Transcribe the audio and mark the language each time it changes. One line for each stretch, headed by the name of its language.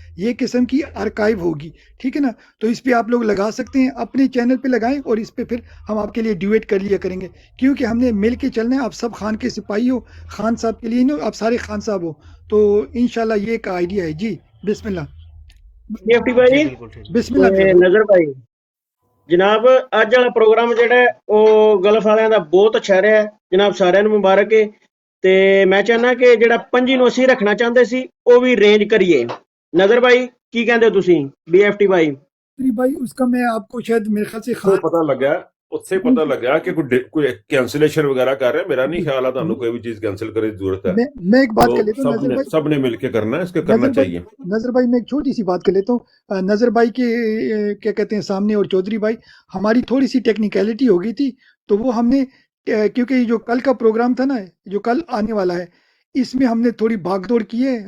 Urdu: یہ قسم کی آرکائیو ہوگی, ٹھیک ہے نا. تو اس پہ آپ لوگ لگا سکتے ہیں, اپنے چینل پہ لگائیں اور اس پہ پھر ہم آپ کے لیے ڈیویٹ کر لیا کریں گے, کیونکہ ہم نے مل کے چلنا ہے. آپ سب خان کے سپاہی ہو, خان صاحب کے لیے نہیں, آپ سارے خان صاحب ہو. تو انشاءاللہ یہ ایک آئیڈیا ہے. جی بسم اللہ. BFT بھائی بسم اللہ
Punjabi: ਤੇ ਨਜ਼ਰ ਭਾਈ ਜਨਾਬ ਅੱਜ ਵਾਲਾ ਪ੍ਰੋਗਰਾਮ ਜਿਹੜਾ ਹੈ ਉਹ ਗਲਫ ਵਾਲਿਆਂ ਦਾ ਬਹੁਤ ਅੱਛਾ ਰਿਹਾ ਜਨਾਬ. ਸਾਰਿਆਂ ਨੂੰ ਮੁਬਾਰਕ ਹੈ. ਤੇ ਮੈਂ ਚਾਹੁੰਦਾ ਕਿ ਜਿਹੜਾ 5 ਨੂੰ ਅਸੀਂ ਰੱਖਣਾ ਚਾਹੁੰਦੇ ਸੀ ਉਹ ਵੀ ਅਰੇਂਜ ਕਰੀਏ. ਨਜ਼ਰ ਭਾਈ ਕੀ ਕਹਿੰਦੇ ਹੋ ਤੁਸੀਂ? BFT ਭਾਈ
Urdu: بھائی اس کا میں آپ کو شاید میرے خیال سے
Punjabi: ਉੱਥੇ ਪਤਾ ਲੱਗਿਆ ਕਿ ਕੋਈ ਕੈਂਸਲੇਸ਼ਨ ਵਗੈਰਾ ਕਰ ਰਿਹਾ. ਮੇਰਾ ਨਹੀਂ ਖਿਆਲ ਆ ਤੁਹਾਨੂੰ ਕੋਈ ਵੀ ਚੀਜ਼ ਕੈਂਸਲ
Urdu: کرنے کی ضرورت ہے. میں ایک بات کر لیتا ہوں نظر بھائی, سب نے مل کے کرنا ہے, اس کے کرنا چاہیے. نظر بھائی میں ایک چھوٹی سی بات کر لیتا ہوں. نظر بھائی کے کیا کہتے ہیں سامنے اور چودھری بھائی ہماری تھوڑی سی ٹیکنیکلٹی ہو گئی تھی, تو وہ ہم نے کیونکہ یہ جو کل کا پروگرام تھا نا, جو کل آنے والا ہے, اس میں ہم نے تھوڑی بھاگ دوڑ کی ہے.